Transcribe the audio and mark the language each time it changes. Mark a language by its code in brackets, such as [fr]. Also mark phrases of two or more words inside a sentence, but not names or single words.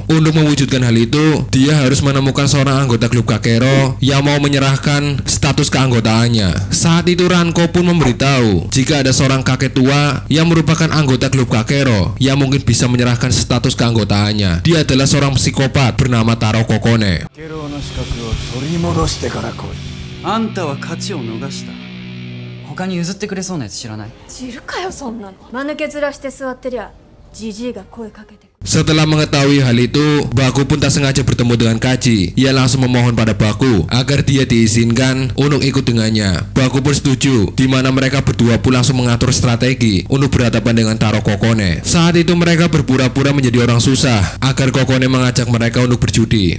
[id] Untuk mewujudkan hal itu, dia harus menemukan seorang anggota klub Kakero yang mau menyerahkan status keanggotaannya. Saat itu Ranko pun memberitahu jika ada seorang kakek tua yang merupakan anggota klub Kakero yang mungkin bisa menyerahkan status keanggotaannya. Dia adalah seorang psikopat bernama Taro Kokone. [ja] あんたは勝ちを逃した。他に譲ってくれそうなやつ知らない？知るかよそんなの。間抜け面して座ってりゃジジイが声かけてくる。 [id] Setelah mengetahui hal itu, Baku pun tak sengaja bertemu dengan Kaji. Ia langsung memohon pada Baku agar dia diizinkan untuk ikut dengannya. Baku pun setuju, di mana mereka berdua pun langsung mengatur strategi untuk berhadapan dengan Taro Kokone. Saat itu mereka berpura-pura menjadi orang susah agar Kokone mengajak mereka untuk berjudi.